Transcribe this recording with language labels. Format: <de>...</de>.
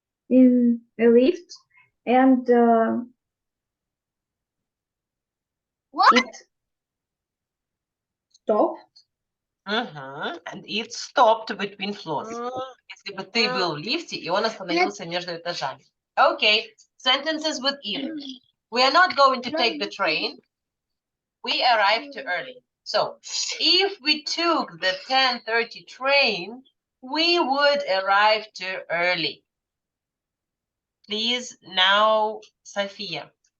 <en>In a lift and it stopped? And it stopped between floors.</en> <ru>Если бы ты был в лифте, и он остановился между этажами.</ru> <en>Okay, sentences with if. We are not going to take the train. We arrived too early. So, if we took the 10:30 train, we would arrive too early. Please, now, Sophia.</en>